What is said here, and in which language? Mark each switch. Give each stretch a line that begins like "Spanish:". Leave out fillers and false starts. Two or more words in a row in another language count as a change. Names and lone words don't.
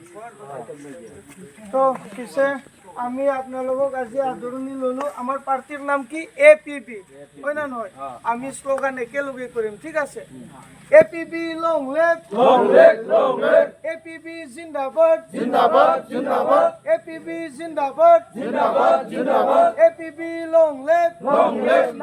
Assamese: তো পিছে আমি আপোনালোকক আজি আদৰণি ল'লো আমাৰ পাৰ্টিৰ নাম কি APB হয় না নহয় আমি শ্লোগান একেলগে কৰিম ঠিক আছে APB
English: long live
Assamese: APB জিন্দাবাদ APB জিন্দাবাদ APB
English: long live